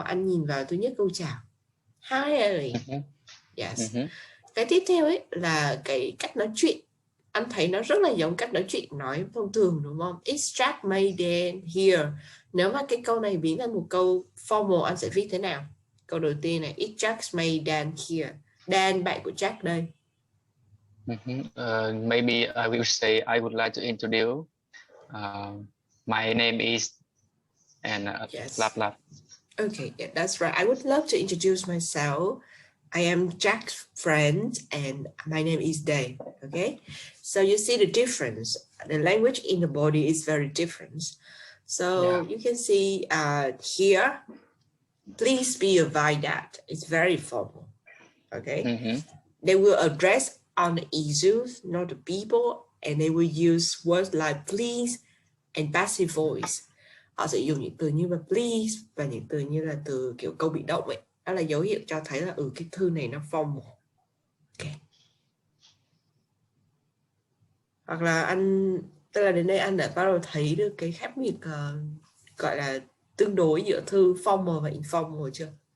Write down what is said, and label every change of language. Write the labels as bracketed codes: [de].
[vi] Anh nhìn vào thứ nhất câu chào, hi Ellie. Yes. Cái tiếp theo ấy là cái cách nói chuyện. Anh thấy nó rất là giống cách nói chuyện nói thông thường, đúng không? It's Jack made Dan here. Nếu mà cái câu này biến thành một câu formal, anh sẽ viết thế nào? Câu đầu tiên này, it's Jack made Dan here. Dan, bạn của Jack đây. [en] Maybe I will say I would like to introduce. My name is and yes. blah blah. Okay, yeah, that's right. I would love to introduce myself. I am Jack's friend and my name is Dave. Okay, so you see the difference. The language in the body is very different. So you can see here, please be advised that it's very formal. Okay, they will address on the issues, not the people, and they will use words like please and passive voice. [vi] Họ sẽ dùng những từ như là please và những từ như là từ kiểu câu bị động ấy. Đó là dấu hiệu cho thấy là cái thư này nó formal. Ok. Hoặc là anh, tức là đến đây anh đã bắt đầu thấy được cái khác biệt gọi là tương đối giữa thư formal và informal chưa?